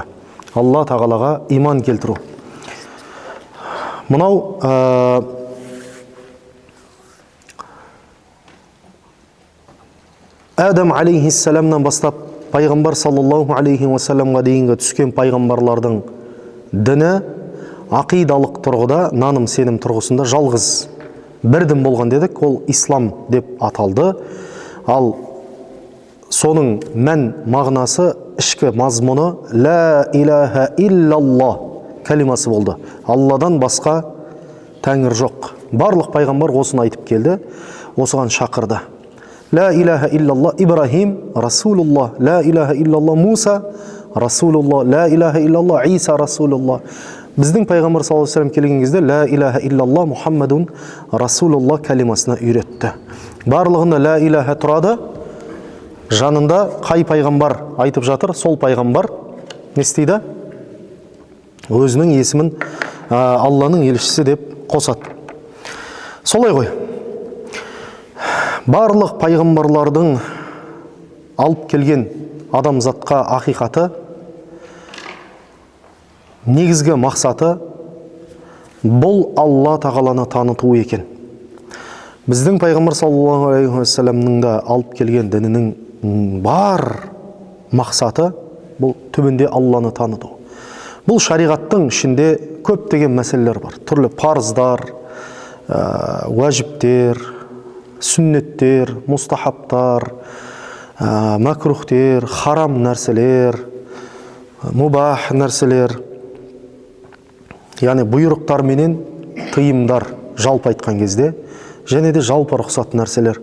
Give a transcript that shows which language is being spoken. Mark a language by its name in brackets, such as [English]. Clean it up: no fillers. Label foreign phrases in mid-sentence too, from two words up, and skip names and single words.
[Kazakh] Алла тағалаға иман келтіру. Мынау Адам алейхиссаламнан бастап пайғамбар [Arabic] صلى الله عليه وسلم [Kazakh] дейінгі түскен пайғамбарлардың діні ақидалық тұрғыда, наным сенім тұрғысында жалғыз бір дін болған дедік, ол ислам деп аталды. Ал соның мән мағынасы, ішкі мазмұны [Arabic] لا إله إلا الله [Kazakh] кәлимасы болды. Алладан басқа тәңір жоқ. Барлық пайғамбар осыны айтып келді, осыған шақырды. [Arabic] لا إله إلا الله إبراهيم رسول الله لا إله إلا الله موسى رسول الله لا إله إلا الله عيسى رسول الله. [Kazakh] Біздің пайғамбар [Arabic] صلى الله عليه وسلم [Kazakh] келген кезде [Arabic] لا إله إلا الله محمد رسول الله [Kazakh] кәлимасына үйретті. Барлығында [Arabic] لا إله [Kazakh] тұрады. Жанында қай пайғамбар айтып жатыр, сол пайғамбар не істейді? Өзінің есімін Алланың елшісі деп қосады. Солай ғой. Барлық пайғамбарлардың алып келген адамзатқа ақиқаты, негізгі мақсаты бұл Алла тағаланы таныту екен. Біздің пайғамбар [Arabic] صلى الله عليه وسلم [Kazakh] да алып келген дінінің бар мақсаты бұл түбінде Алланы таныту. Бұл шариғаттың ішінде көптеген мәселелер бар. Түрлі парыздар, уәжіптер, сүннеттер, мустахабтар, макрухтер, харам нәрселер, мубах нәрселер, яғни бұйрықтар менен тыйымдар жалпы айтқан кезде, және де жалпы рұқсат нәрселер.